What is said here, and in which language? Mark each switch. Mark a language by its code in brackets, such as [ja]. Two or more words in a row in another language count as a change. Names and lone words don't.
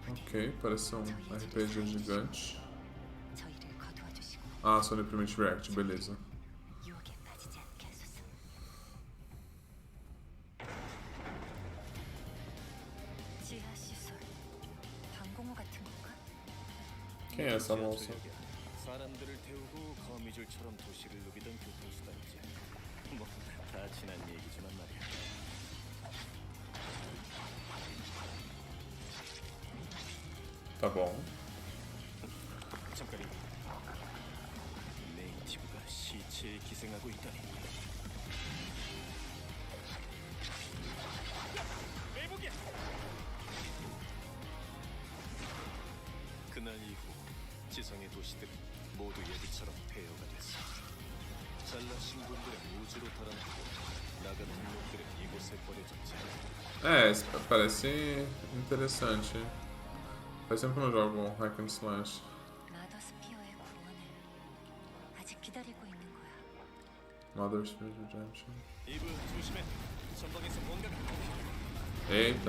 [pt] Ok, parece um RPG gigante. Ah, Sony Primitive React, beleza. Quem é essa moça? [ko] 사람들을 태우고 거미줄처럼 도시를 누비던 교통수단이지. 다 지난 얘기지만 말이야. [pt] Tá bom. [ko] 잠깐이. 네이티브가 시체에 기생하고 있다니. 매복이야. 그날 이후 지성의 도시들은 모두 예비처럼 폐허가 됐어. 잘나신 분들은 우주로 달아나고 나 같은 놈들은 이곳에 버려졌지. [pt] Parece interessante. Faz tempo que eu não jogo [en] Hack and Slash. [pt] Mother Spirit Redemption. Eita.